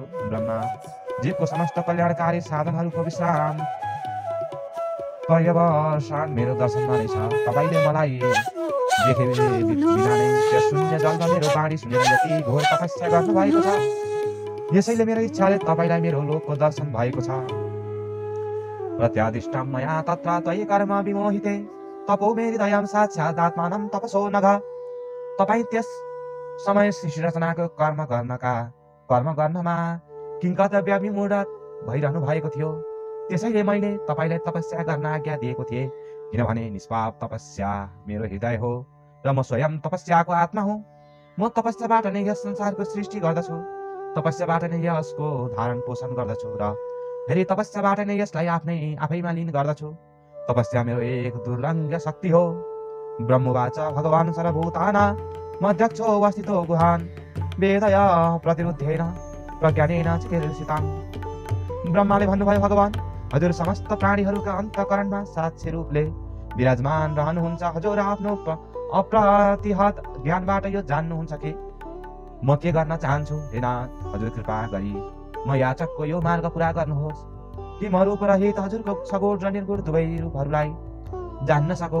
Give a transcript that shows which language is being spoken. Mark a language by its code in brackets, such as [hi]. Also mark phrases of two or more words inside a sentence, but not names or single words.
[ne] ब्रह्मा, जीवको समस्त कल्याणकारी साधनहरूको विश्राम पर्यवसान मेरो दर्शनमा नै छ। तपाईले मलाई देखे बिना नै त्यस शून्य जलमा मेरो बाणी सुनेर यति घोर तपस्या गर्नु भएको छ। यसैले मेरो इच्छाले तपाईलाई मेरो लोकको दर्शन भएको छ। [sa] प्रत्यादिष्टं मया तत्र त्वयि कर्म विमोहिते तपो मेरिदयं साक्षादात्मानं तपसो नघ। [ne] तपाई त्यस समय सृष्टि रचनाको कर्म गर्नमा किंकर्तव्य विमूढ भइरहनु भएको थियो। त्यसैले मैले तपाईलाई तपस्या गर्न आज्ञा दिएको थिएँ, किनभने निष्पाप तपस्या मेरो हृदय हो र म स्वयं तपस्याको आत्मा हुँ। म तपस्याबाट नै यस संसारको सृष्टि गर्दछु। तपस्याबाट नै यसको धारण पोषण गर्दछु र फेरि तपस्याबाट नै यसलाई आफैमा लीन गर्दछु। तपस्या मेरो एक दुर्लङ्घ्य शक्ति हो। [sa] ब्रह्मवाच भगवान् सर्वभूताना मध्यक्षो अवस्थितो गुहान् वेदया प्रतिरुद्धेन प्रज्ञानेन चिकीर्षिताम्। [ne] ब्रह्माले भन्नुभयो, भगवान्, हजुर समस्त प्राणीहरूका अन्तःकरणमा साक्षी रूपले विराजमान रहनुहुन्छ। हजुर आफ्नो अप्रतिहत ज्ञानबाट यो जान्नुहुन्छ कि म के गर्न चाहन्छु। हे नाथ, हजुर कृपा गरी म याचकको यो मार्ग पूरा गर्नुहोस् कि म रूप रहित हजुरको सगुण र निर्गुण दुवै रूपहरूलाई जान्न सकौँ।